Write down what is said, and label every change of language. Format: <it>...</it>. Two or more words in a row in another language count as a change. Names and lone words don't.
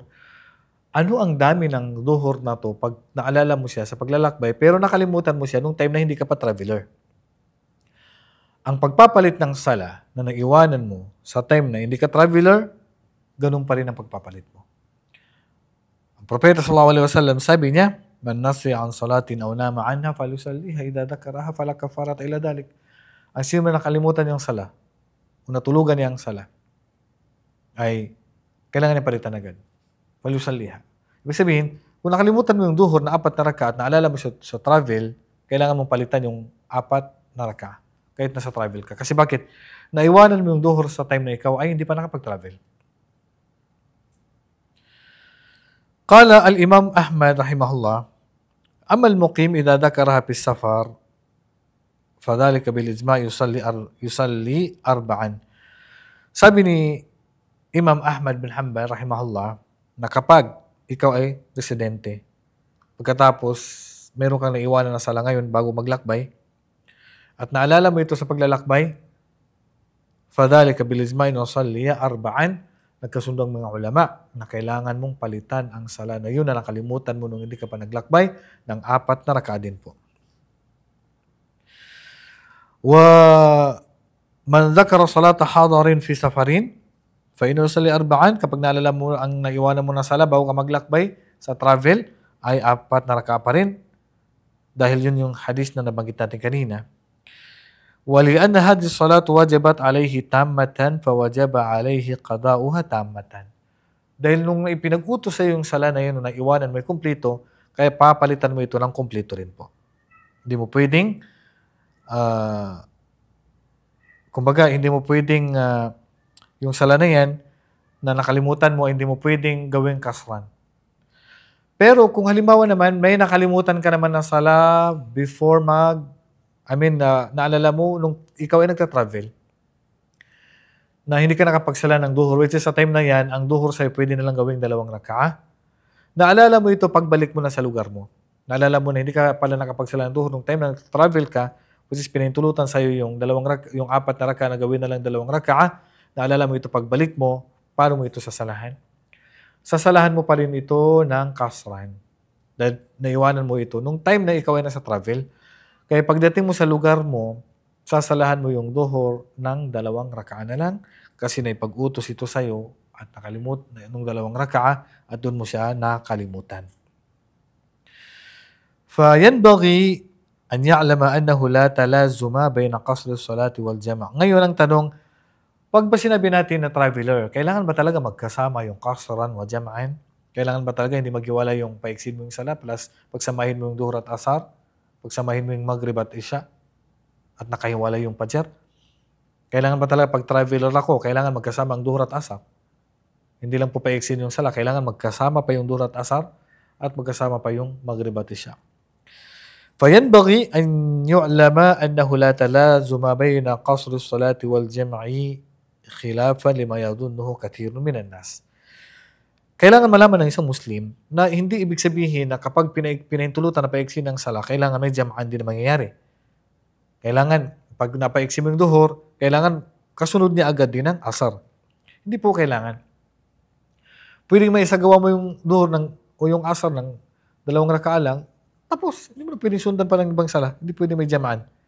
<tl>Ano ang dami ng duhur na to pag naalala mo siya sa paglalakbay, pero nakalimutan mo siya nung time na hindi ka pa traveler? Ang pagpapalit ng sala na naiwanan mo sa time na hindi ka traveler, ganun pa rin ang pagpapalit mo. Ang Propeta</tl> <ar>صلى الله عليه وسلم</ar> <tl>sabi niya,</tl> <ar>من نسي عن صلاة أو نام عنها فليصلها إذا ذكرها فلا كفارة إلا ذلك.</ar> <tl>Ang sino man nakalimutan yung sala, o natulugan niya ang sala, ay kailangan niya palitan agad.</tl> <ar>Falyusalliha.</ar> <tl>Ibig sabihin, kung nakalimutan mo yung duhur na 4 na raka'ah at naalala mo sa travel, kailangan mong palitan yung 4 na raka'ah. Kahit nasa travel ka. Kasi bakit? Naiwanan mo yung duhur sa time na ikaw ay hindi pa nakapag-travel.</tl> <ar>قال الإمام أحمد رحمه الله، أما المقيم إذا ذكرها في سفر، فذلك بالإجماع يصلي أربعا.</ar> <tl>Sabi ni Imam Ahmad bin Hanbal rahimahullah, na kapag ikaw ay residente, pagkatapos meron kang naiwanan na sala ngayon bago maglakbay, at naalala mo ito sa paglalakbay,</tl> <ar>فذلك بالإجماع يصلي أربعا.</ar> <tl>Nagkasundo ang mga ulama na kailangan mong palitan ang sala na yun na nakalimutan mo nung hindi ka pa naglakbay ng 4 na raka'ah din po.</tl> <ar>ومن ذكر صلاة حضر في سفر فإنه يصلي أربعا.</ar> <tl>Kapag naalala mo ang naiwanan mo na sala bago ka maglakbay sa travel, ay 4 na raka'ah pa rin. Dahil yun yung hadith na nabanggit natin kanina.</tl> <ar>ولأن هذه الصلاة وجبت عليه تامة فوجب عليه قضاؤها تامة.</ar> <tl>Dahil nung ipinag-utos sa yung sala na yun, na iwanan mo kumpleto, kaya papalitan mo ito ng kumpleto rin po. Hindi mo pwedeng, hindi mo pwedeng yung sala na yan na nakalimutan mo, hindi mo pwedeng gawing kasran. Pero kung halimbawa naman, may nakalimutan ka naman ng sala before naalala mo nung ikaw ay nagta-travel. na hindi ka nakapagsala ng duhur,</tl> <en>which is</en> <tl>sa time na yan, ang duhur sa'yo pwede na lang gawing 2 raka'ah. Naalala mo ito pagbalik mo na sa lugar mo. Naalala mo na hindi ka pala nakapagsala ng duhur nung time na travel ka,</tl> <en>which is</en> <tl>pinahintulutan sa'yo yung 4 na raka'ah na gawin na lang 2 raka'ah. Naalala mo ito pagbalik mo, paano mo ito sasalahan? Sasalahan mo pa rin ito ng kasran. Dahil naiwanan mo ito nung time na ikaw ay nasa travel. Kaya pagdating mo sa lugar mo, sasalahan mo yung duhur ng 2 raka'ah na lang kasi naipag-utos ito sa'yo at nakalimut nung 2 raka'ah at doon mo siya nakalimutan.</tl> <ar>فَيَنْبَغِي أَنْ يَعْلَمَ أَنَّهُ لَا تَلَازُمَ بَيْنَ قَصْرِ الصَّلَاةِ وَالْجَمْعِ.</ar> <tl>Ngayon ang tanong, pag ba sinabi natin na traveler, kailangan ba talaga magkasama yung</tl> <ar>قصرا وجمعا?</ar> <tl>Kailangan ba talaga hindi maghiwala yung paiksin mo yung sala plus pagsamahin mo yung duhur at asar? Pagsamahin mo yung maghrib at isya? At nakahiwala yung fajr? Kailangan ba talaga pag traveler ako, kailangan magkasama ang duhur at asar? Hindi lang po paiksin yung sala, kailangan magkasama pa yung duhur at asar at magkasama pa yung maghrib at isya.</tl> <ar>فَيَنْبَغِي أَنْ يُعْلَمَ أَنَّهُ لَا تَلَازُمَ بَيْنَ قَصْرِ الصَّلَاةِ وَالْجَمْعِ خِلَافًا لِمَا يَظُنُّهُ كَثِيرٌ مِنَ النَّاسِ.</ar> <tl>Kailangan malaman ng isang Muslim na hindi ibig sabihin na kapag pinahintulutan na paiksin ng sala, kailangan may jam'an din na mangyayari. Kailangan, pag napaiksin mo yung duhur, kailangan kasunod niya agad din ang asar. Hindi po kailangan. Pwedeng may isagawa mo yung duhur o yung asar ng 2 raka'ah lang, tapos, hindi mo na pwedeng sundan pa ng ibang sala. Hindi pwedeng may jam'an.</tl>